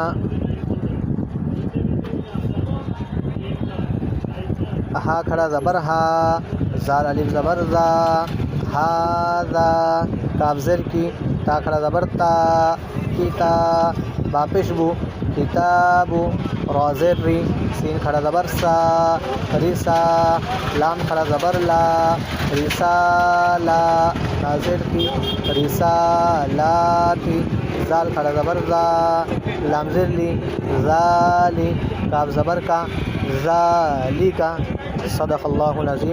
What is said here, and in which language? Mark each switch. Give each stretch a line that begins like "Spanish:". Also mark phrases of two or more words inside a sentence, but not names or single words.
Urdu: ہا کھڑا زبر ہا، زال الف زبر زا، ہاذا، کاف زیر کی، تا کھڑا زبر تا، کتا، با پیش بو، کتابو، را زیر ری، سین کھڑا زبر سا، رسا، لام کھڑا زبر لا، رسالا، تا زیر کی، رسالاتی، زال کھڑا زبر زا، لام زیر لی، زالی، کاف زبر کا، ذالکا،
Arabic: صدق اللہ العظیم۔